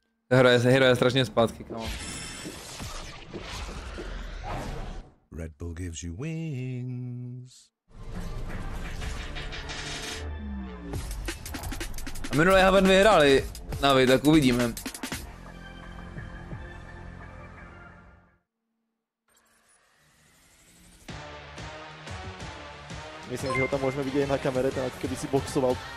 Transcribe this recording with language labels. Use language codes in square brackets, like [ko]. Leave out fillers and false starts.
[cs] Hero je strašně zpátky, kámo. [en] Red Bull gives you wings. [cs] A minulé Haven vyhráli NAVI, tak uvidíme. Myslím, že ho tam můžeme vidět na kameře, ten kdyby si boxoval.